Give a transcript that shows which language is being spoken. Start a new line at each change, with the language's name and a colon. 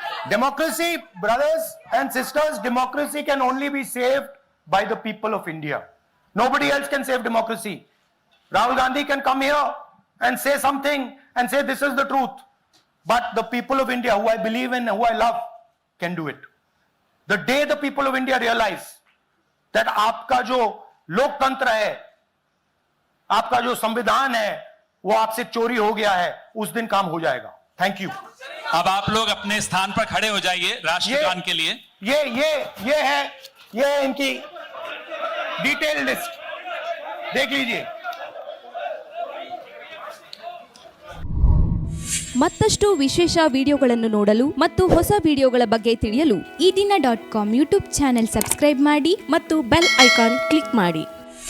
English: Democracy, brothers and sisters, democracy can only be saved by the people of India. Nobody else can save democracy. Rahul Gandhi can come here and say something and say this is the truth. But the people of India, who I believe in, who I love, can do it. The day the people of India realize that
Hindi: आपका जो लोकतंत्र है, आपका जो संविधान है, वो आपसे चोरी हो गया है, उस दिन काम हो जाएगा।
English: Thank you.
Hindi: अब आप लोग अपने स्थान पर खड़े हो जाइए राष्ट्रगान के लिए। ये है इनकी डिटेल लिस्ट, देख लीजिए।
Kannada: ಮತ್ತಷ್ಟು ವಿಶೇಷ ವಿಡಿಯೋಗಳನ್ನು ನೋಡಲು ಮತ್ತು ಹೊಸ ವಿಡಿಯೋಗಳ ಬಗ್ಗೆ ತಿಳಿಯಲು ಈ ದಿನ.com ಯೂಟ್ಯೂಬ್ ಚಾನೆಲ್ ಸಬ್ಸ್ಕ್ರೈಬ್ ಮಾಡಿ ಮತ್ತು ಬೆಲ್ ಐಕಾನ್ ಕ್ಲಿಕ್ ಮಾಡಿ.